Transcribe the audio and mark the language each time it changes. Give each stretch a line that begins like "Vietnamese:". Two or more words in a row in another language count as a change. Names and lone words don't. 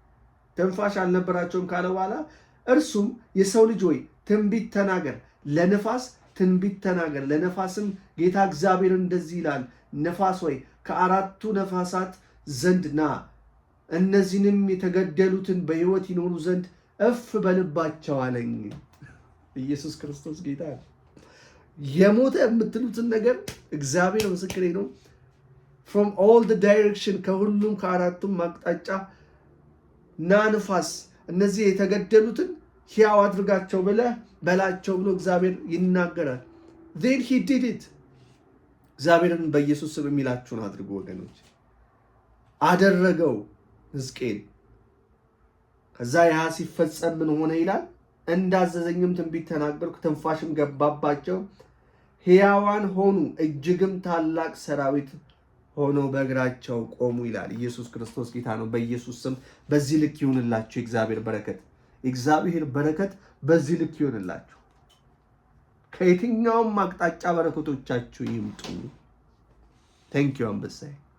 Amharic: ካለ በኋላ እርሱም የሰው ልጅ ሆይ ትንቢት ተናገር። ለነፋስ ትንቢት ተናገር። ለነፋስም ጌታ እግዚአብሔር እንደዚህ ይላል፣ ነፋስ ሆይ ከአራቱ ነፋሳት ዘንድ ና፣ እነዚህንም የተገደሉትን በሕይወት ይኖሩ ዘንድ እፍ በልባቸው አለኝ። ኢየሱስ ክርስቶስ ጌታ። የሞተ የምትሉትን ነገር እግዚአብሔር ምስክሬ ነው።
English: from all the direction
Amharic: ከሁሉም ከአራቱም አቅጣጫ ና ንፋስ፣ እነዚህ የተገደሉትን ሕያው አድርጋቸው ብለህ በላቸው ብሎ እግዚአብሔር ይናገራል።
English: then he did it።
Amharic: እግዚአብሔርን በኢየሱስ ስም የሚላችሁን አድርጉ ወገኖች። አደረገው ሕዝቅኤል። ከዛ ያ ሲፈጸም ምን ሆነ ይላል? እንዳዘዘኝም ትንቢት ተናገርኩ፣ ትንፋሽም ገባባቸው፣ ሕያዋን ሆኑ፣ እጅግም ታላቅ ሰራዊት ሆነው በእግራቸው ቆሙ ይላል። ኢየሱስ ክርስቶስ ጌታ ነው። በኢየሱስ ስም በዚህ ልክ ይሁንላችሁ የእግዚአብሔር በረከት። የእግዚአብሔር በረከት በዚህ ልክ ይሁንላችሁ። ከየትኛውም አቅጣጫ በረከቶቻችሁ ይምጡ። ቴንኪዩ አንበሳዬ።